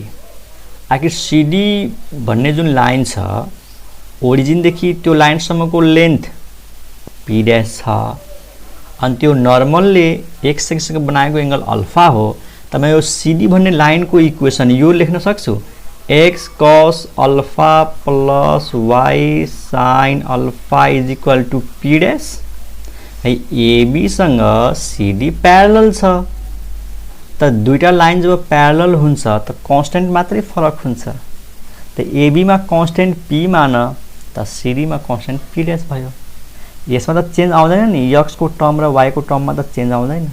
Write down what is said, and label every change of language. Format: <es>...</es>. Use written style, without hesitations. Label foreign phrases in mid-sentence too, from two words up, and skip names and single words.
<ne>आखिर cd भन्ने जुन लाइन छ ओरिजिन देखि त्यो लाइन सम्मको</ne> <en>length p dash</en> <ne>छ अनि त्यो नर्मलले</ne> <en>x axis</en> <ne>बनाएको</ne> <en>angle alpha</en> <ne>हो। त म यो cd भन्ने लाइनको इक्वेसन यो लेख्न सक्छु,</ne> <en>x cos alpha plus y sin alpha is equal to p dash.</en> <ne>है AB सँग CD प्यारलल छ। त दुईटा लाइन जब प्यारलल हुन्छ त कांस्टेंट मात्रै फरक हुन्छ। त AB मा</ne> <en>constant p</en> <ne>मान त CD मा</ne> <en>constant p dash</en> <ne>भयो। यसमा त चेन्ज आउँदैन नि, x को टर्म र y को टर्ममा त चेन्ज आउँदैन।</ne>